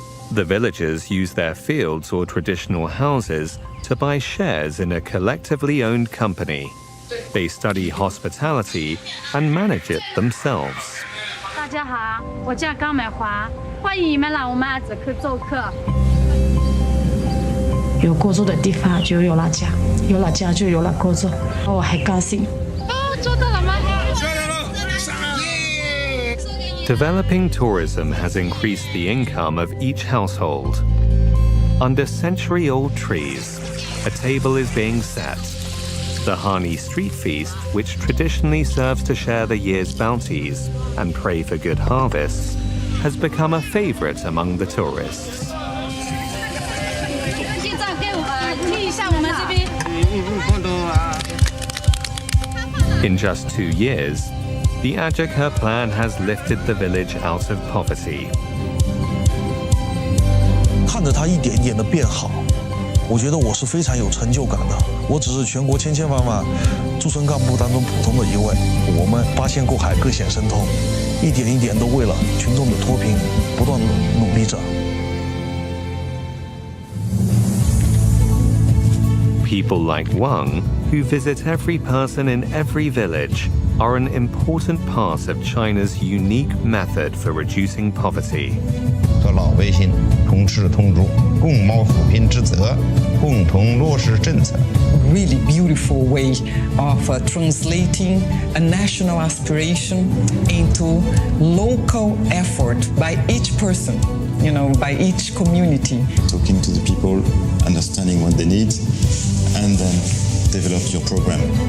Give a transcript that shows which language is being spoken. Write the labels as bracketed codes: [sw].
[en] The villagers use their fields or traditional houses to buy shares in a collectively owned company. They study hospitality and manage it themselves. [zh] 大家好，我叫高美华，欢迎你们来我们阿泽克做客。有锅做的地方就有了家，有了家就有了锅做，我还高兴。做到了吗？ [en] Developing tourism has increased the income of each household. Under century-old trees, a table is being set. The Hani street feast, which traditionally serves to share the year's bounties and pray for good harvests, has become a favorite among the tourists. In just 2 years, the Ajaka plan has lifted the village out of poverty. [zh] 看着它一点一点的变好，我觉得我是非常有成就感的。我只是全国千千万万驻村干部当中普通的一位，我们八仙过海各显神通，一点一点都为了群众的脱贫不断努力着。 [en] People like Wang, who visit every person in every village, are an important part of China's unique method for reducing poverty. [zh] 和老百姓同吃同住，共谋扶贫之责，共同落实政策。 [en] Really beautiful way of translating a national aspiration into local effort by each person, you know, by each community. Talking to the people, understanding what they need, and then develop your program.